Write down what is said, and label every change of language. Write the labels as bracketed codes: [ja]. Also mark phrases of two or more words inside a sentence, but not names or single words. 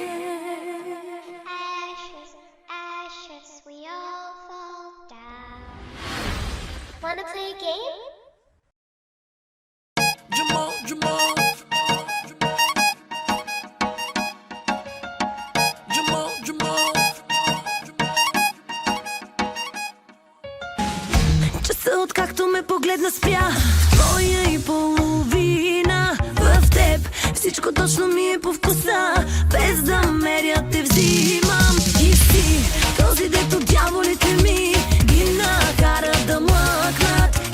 [en] Ashes, ashes, we all fall down. Wanna play a game? Jamal, Jamal. Jamal, Jamal. [bg] Часа откакто ме погледна спря. Твоя и половина. В теб всичко точно ми е по вкуса. Без да меря те взимам. И си този, дето дяволите ми ги накара да млъкнат.